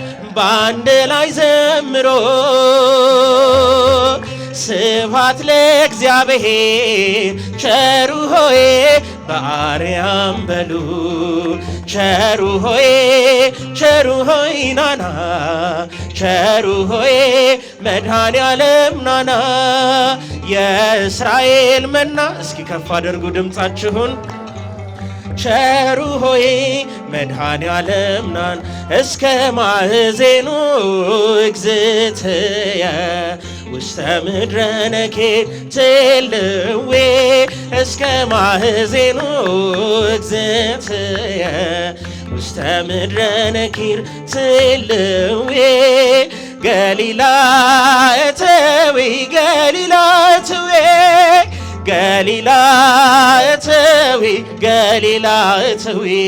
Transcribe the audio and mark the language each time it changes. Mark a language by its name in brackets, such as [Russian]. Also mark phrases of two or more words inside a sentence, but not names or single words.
[Amharic] ዘምሮ [Geez] ስብሐት ለእግዚአብሔር [Amharic] እግዚአብሔር ቸሩ ሆይ በአርያም በሉ ቸሩ ሆይ ናና ቸሩ ሆይ መድኃኔ ዓለም ናና የእስራኤል መና እስኪ ከፍ አድርጉ ድምፃችሁን ቸሩ ሆይ መድኃኔ ዓለም ናን [Geez] እስከ ማዕዜኑ እግዝእትየ ውስተ ምድረ ነኪር ትልዌ እስከ ማዕዜኑ እግዝእትየ ውስተ ምድረ ነኪር ትልዌ ገሊላ እተዊ ገሊላ እተዊ ገሊላ እተዊ ገሊላ እተዊ